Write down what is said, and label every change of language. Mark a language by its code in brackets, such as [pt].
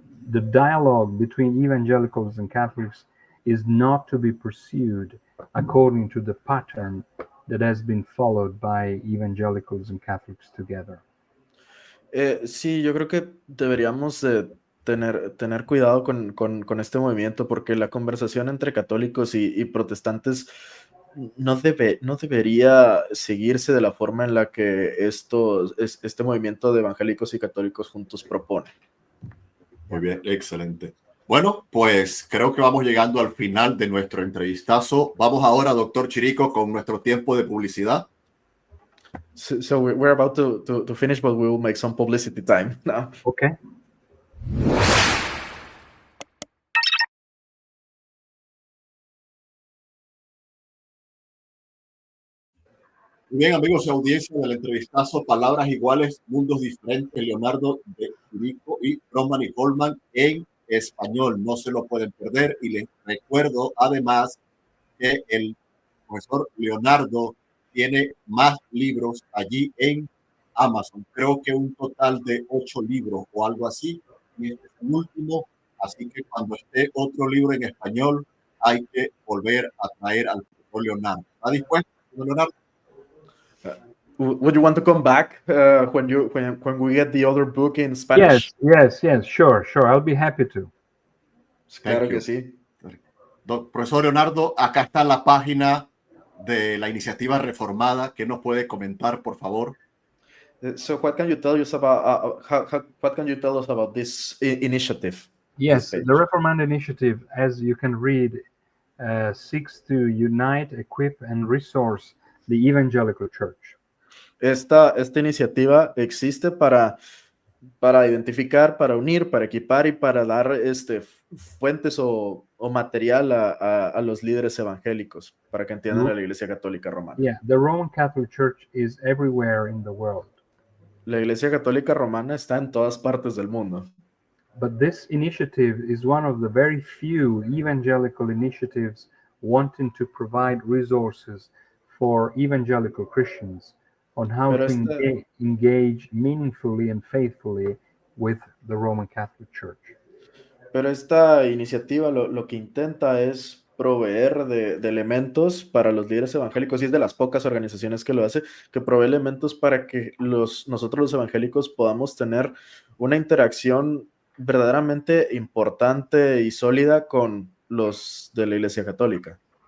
[en] The dialogue between evangelicals and Catholics is not to be pursued according to the pattern that has been followed by evangelicals and Catholics together. [es] Sí, yo creo que deberíamos tener cuidado con este movimiento, porque la conversación entre católicos y protestantes no debería seguirse de la forma en la que este movimiento de evangélicos y católicos juntos propone. Muy bien, excelente. Bueno, pues creo que vamos llegando al final de nuestro entrevistazo. Vamos ahora, doctor Chirico, con nuestro tiempo de publicidad. [en] So we're about to finish, but we will make some publicity time now. Okay. [es] Bien, amigos y audiencia del entrevistazo, palabras iguales, mundos diferentes, Leonardo de Chirico y Romani Coleman en español. No se lo pueden perder. Y les recuerdo además que el profesor Leonardo tiene más libros allí en Amazon. Creo que un total de 8 libros o algo así. Y este es el último. Así que cuando esté otro libro en español, hay que volver a traer al profesor Leonardo. ¿Está dispuesto, Leonardo? [en] Would you want to come back when we get the other book in Spanish? Yes, sure. I'll be happy to. [es] Claro que sí. Profesor Leonardo, acá está la página de la iniciativa reformada. ¿Qué nos puede comentar, por favor? [en] So what can you tell us about what can you tell us about this initiative? Yes, the Reformanda Initiative, as you can read, seeks to unite, equip, and resource the evangelical church. [es] Esta iniciativa existe para identificar, para unir, para equipar y para dar fuentes o material a los líderes evangélicos para que entiendan a la Iglesia Católica Romana. [en] Yeah, the Roman Catholic Church is everywhere in the world. [es] La Iglesia Católica Romana está en todas partes del mundo. [en] But this initiative is one of the very few evangelical initiatives wanting to provide resources for evangelical Christians on how to engage meaningfully and faithfully with the Roman Catholic Church. [es] Pero esta iniciativa lo que intenta es proveer de elementos para los líderes evangélicos, y es de las pocas organizaciones que lo hace, que provee elementos para que nosotros los evangélicos podamos tener una interacción verdaderamente importante y sólida con los de la Iglesia Católica.